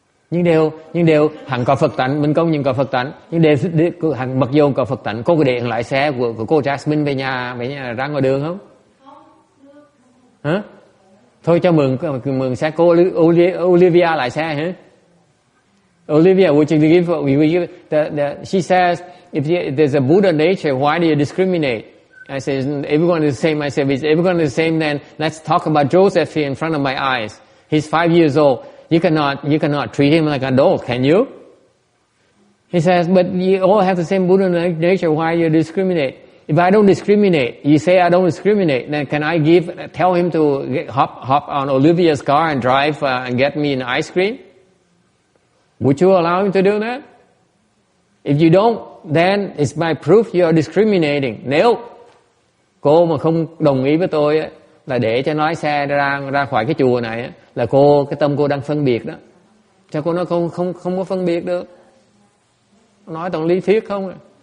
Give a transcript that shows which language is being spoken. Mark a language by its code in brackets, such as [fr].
[vi] Nhưng đều hẳn có Phật tánh, mình công nhận có Phật tánh, nhưng hẳn mặc dù có Phật tánh, cô có để lại xe của cô Jasmine về nhà ra ngoài đường không? Hả? Thôi cho mượn xe cô Olivia lại xe hả? [en] Olivia, would you give she says, if there's a Buddha nature, why do you discriminate? I say, everyone is the same. I said, if everyone is the same, then let's talk about Joseph here in front of my eyes. He's 5 years old. You cannot treat him like an adult, can you? He says, but you all have the same Buddha nature, why you discriminate? If I don't discriminate, you say I don't discriminate, then can I tell him to hop on Olivia's car and drive and get me an ice cream? Would you allow him to do that? If you don't, then it's my proof you are discriminating. [vi] Nếu cô mà không đồng ý với tôi ấy, là để cho nó lái xe ra khỏi cái chùa này ấy, là cái tâm cô đang phân biệt đó. Cho cô nói không có phân biệt được. Nói toàn lý thuyết không à.